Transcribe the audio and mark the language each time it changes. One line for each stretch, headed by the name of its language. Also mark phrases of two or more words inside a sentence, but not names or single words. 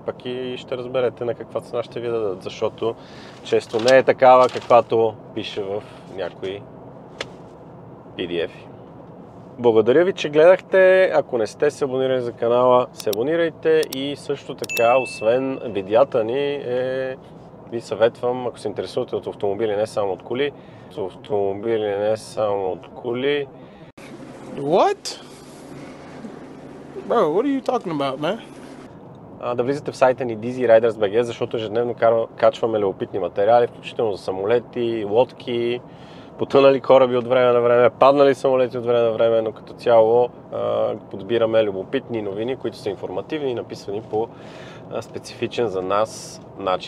Bulgarian: Пък и ще разберете на каква цена ще ви дадат, защото често не е такава, каквато пише в някои PDF-и. Благодаря ви, че гледахте. Ако не сте се абонирали за канала, се абонирайте и също така, освен видеята ни, ви съветвам, ако се интересувате от автомобили, не само от коли,
English: What? Bro, what are you talking about, man?
Bulgarian: Да влизате в сайта ни Dizzy Riders.bg, защото ежедневно качваме любопитни материали, включително за самолети, лодки, потънали кораби от време на време, паднали самолети от време на време, но като цяло подбираме любопитни новини, които са информативни и написани по специфичен за нас начин.